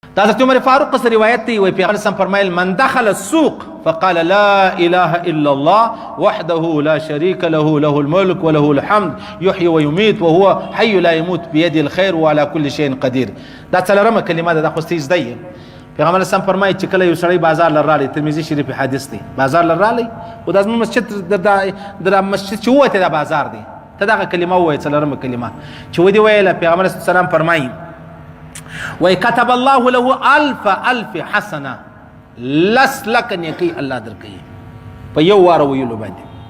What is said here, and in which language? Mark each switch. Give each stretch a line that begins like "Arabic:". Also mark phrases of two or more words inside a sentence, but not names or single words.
Pashto: دا حضرت عمر فاروق څخه روایت دی، وایي پیغمبر اسلام فرمایل:
Arabic: «من دخل السوق فقال لا اله الا الله وحده لا شريك له، له الملك وله الحمد يحيي ويميت وهو حي لا يموت بيده الخير وعلى كل شيء قدير.»
Pashto: دا څلورمه کلمه ده، دا خو ستاسو زده یې. پیغمبر اسلام فرمایي چې کله یو سړی بازار لر رالی، ترمذي شریف حدیث دی، بازار لر رالی، خو دا زموږ مسجد، د، د، د، د مسجد چې ووتی دا بازار دی، ته دغه کلمه ووایه، څلورمه کلمه چې ودې ویله، پیغمبر اسلام فرمایي، وایي:
Arabic: «كتب الله له الف الف حسنه»،
Pashto: لس لکه نیکۍ الله درکوي په یو وار ویلو باندې.